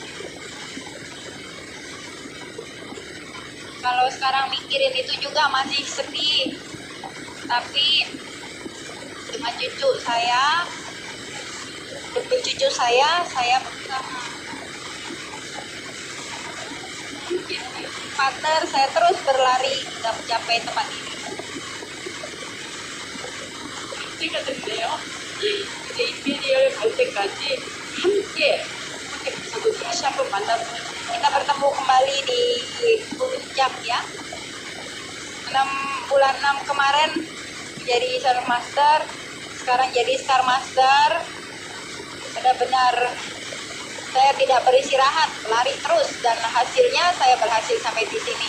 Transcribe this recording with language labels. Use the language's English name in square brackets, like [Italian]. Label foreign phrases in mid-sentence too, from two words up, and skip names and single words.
[Indonesian] Kalau sekarang mikirin itu juga masih sedih, tapi dengan cucu saya, demi cucu saya berusaha. Partner, saya terus berlari hingga mencapai tempat ini. [Korean] 찍어드릴래요? 이제 임페리얼 갈 때까지 함께 저도 다시 한번 만나서 [Indonesian] Kita bertemu kembali di puncak ya. 6 bulan 6 kemarin jadi Sharon Master, sekarang jadi Star Master. Benar-benar saya tidak beristirahat, lari terus, dan hasilnya saya berhasil sampai di sini.